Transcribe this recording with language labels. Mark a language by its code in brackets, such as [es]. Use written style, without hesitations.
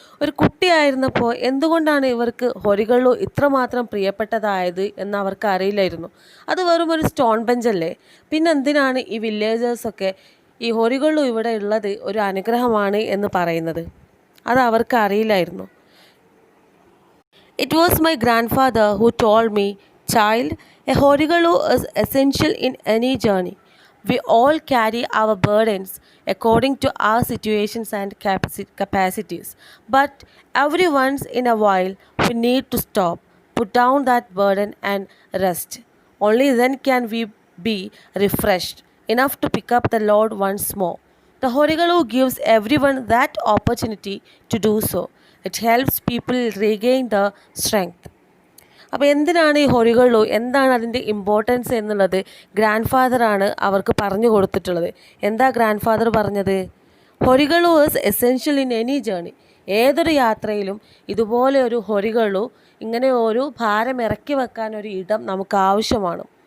[ml] ഒരു കുട്ടിയായിരുന്നപ്പോൾ എന്തുകൊണ്ടാണ് ഇവർക്ക് ഹൊറികളു ഇത്രമാത്രം പ്രിയപ്പെട്ടതായത് എന്ന് അവർക്ക് അറിയില്ലായിരുന്നു. അത് വെറും ഒരു സ്റ്റോൺ ബെഞ്ചല്ലേ. പിന്നെ എന്തിനാണ് ഈ വില്ലേജേഴ്സൊക്കെ ഈ ഹൊറികളു ഇവിടെ ഉള്ളത് ഒരു അനുഗ്രഹമാണ് എന്ന് പറയുന്നത്? അത് അവർക്ക് അറിയില്ലായിരുന്നു. [en] It was my grandfather who told me, child, a horigalu is essential in any journey. We all carry our burdens according to our situations and capacities. But every once in a while, we need to stop, put down that burden and rest. Only then can we be refreshed enough to pick up the load once more. The Horigalu gives everyone that opportunity to do so. It helps people regain the strength. [ml] അപ്പോൾ എന്തിനാണ് ഈ ഹൊറികളു, എന്താണ് അതിൻ്റെ importance എന്നുള്ളത് grand ഫാദറാണ് അവർക്ക് പറഞ്ഞു കൊടുത്തിട്ടുള്ളത്. എന്താ ഗ്രാൻഡ് ഫാദർ പറഞ്ഞത്? [en] ഹൊറികളു is essential in any journey. [ml] ഏതൊരു യാത്രയിലും ഇതുപോലെ ഒരു ഹൊറികളു, ഇങ്ങനെ ഒരു ഭാരം ഇറക്കി വെക്കാൻ ഒരു ഇടം നമുക്ക് ആവശ്യമാണ്.